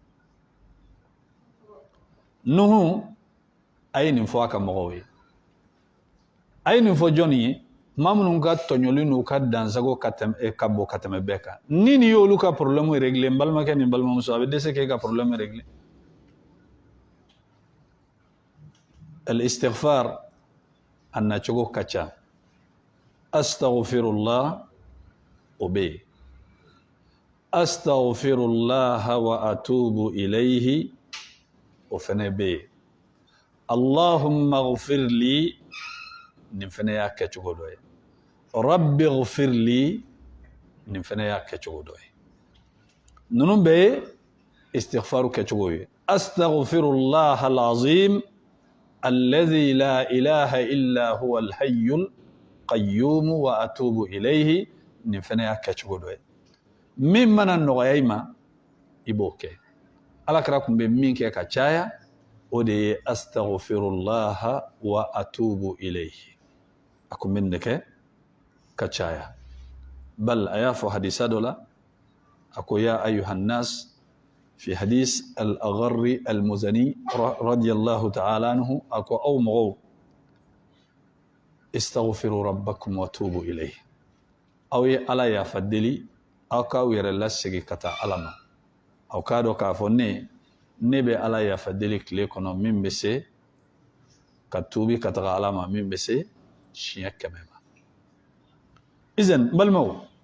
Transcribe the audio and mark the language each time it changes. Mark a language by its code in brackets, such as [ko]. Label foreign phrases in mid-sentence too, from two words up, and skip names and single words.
[bm] Nuhu a ye nin fɔ a ka mɔgɔw ye a ye nin fɔ jɔnni ye maa minnu ka tɔɲɔli n'u ka dansago ka bɔ ka tɛmɛ bɛɛ kan ni nin y'olu ka [fr] problème régler [bm] n balimakɛ ni n balimamuso a bɛ dɛsɛ k'e ka [fr] problème régler [bm] al-istighfar a nacogo ka ca astaghfirullah o bɛ yen [ar] أستغفر الله وأتوب إليه [bm] o fɛnɛ bɛ yen [ar] اللهم اغفر لي [bm] nin fɛnɛ y'a kɛcogo dɔ ye [ar] رب اغفر لي [bm] nin fɛnɛ y'a kɛcogo dɔ ye ninnu bɛɛ ye istighfaru kɛcogo ye [ar] أستغفر الله العظيم الذي لا إله إلا هو الحي القيوم وأتوب إليه [bm] nin fɛnɛ y'a kɛcogo dɔ ye min mana nɔgɔya i ma i b'o kɛ Alakira kun bɛ min kɛ ka caya o de ye [ar] أستغفر الله وأتوب إليه [bm] a kun bɛ nin de kɛ ka caya bal a y'a fɔ hadisa dɔ la a ko [ar] يا أيها الناس في حديث الأغر المزني رضي الله تعالى عنه [bm] a ko aw mɔgɔw [ar] استغفروا ربكم وتوبوا إليه [bm] aw ye Ala yafa deli aw k'aw yɛrɛ lasegin ka taa Ala ma aw k'a dɔn k'a fɔ ne bɛ Ala yafa deli tile kɔnɔ min bɛ se ka tuubi ka taga Ala ma min bɛ se siɲɛ 100 ma izan balimaw